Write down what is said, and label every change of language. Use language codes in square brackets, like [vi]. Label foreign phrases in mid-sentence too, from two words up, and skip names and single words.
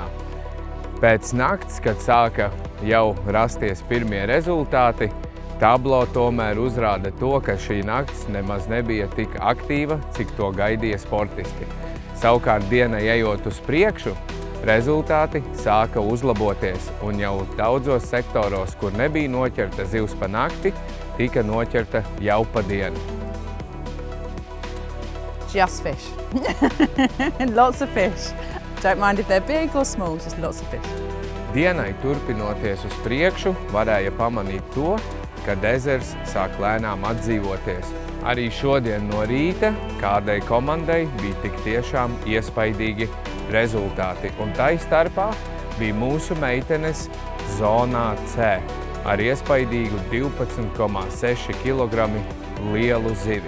[lv] Pēc nakts, kad sāka jau rasties pirmie rezultāti, tablo tomēr uzrāda to, ka šī nakts nemaz nebija tik aktīva, cik to gaidīja sportisti. Savukārt dienai ejot uz priekšu, rezultāti sāka uzlaboties, un jau daudzos sektoros, kur nebija noķerta zivs pa nakti, tika noķerta jau pa dienu. [en] Just fish. Lots of fish. Don't mind if they're big or small, just lots of fish. [lv] Dienai turpinoties uz priekšu, varēja pamanīt to, ka ezers sāk lēnām atdzīvoties. Arī šodien no rīta kādai komandai bija tik tiešām iespaidīgi rezultāti, un tai starpā bija mūsu meitenes zonā C ar iespaidīgu 12,6 kg lielu zivi.